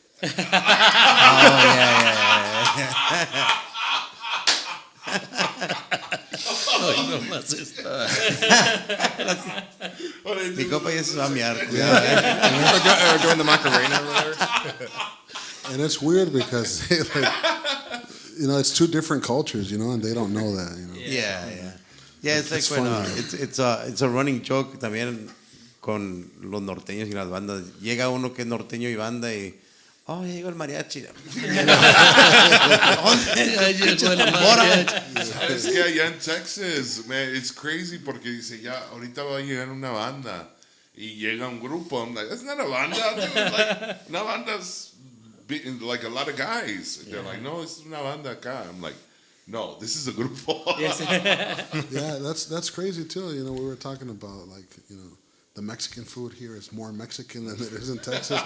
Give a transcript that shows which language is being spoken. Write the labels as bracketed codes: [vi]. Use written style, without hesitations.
[en] Oh yeah. [es] No más esto. Mi copa ya se va a miar. [en] Or doing the Macarena or whatever. And it's weird because it's two different cultures, and they don't know that. Yeah, it's like when it's a running joke [es] también con los norteños y las bandas. Llega uno que es norteño y banda y ya llegó el mariachi. Es que allá en Texas, [en] man, it's crazy [es] porque dice, ya, ahorita va a llegar una banda y llega un grupo. [en] I'm like, that's not a banda. Like, una banda's like a lot of guys. They're like, no, this is [es] una banda acá. [en] I'm like, no, this is a grupo. Yeah, that's crazy too. We were talking about the Mexican food here is more Mexican than it is in Texas.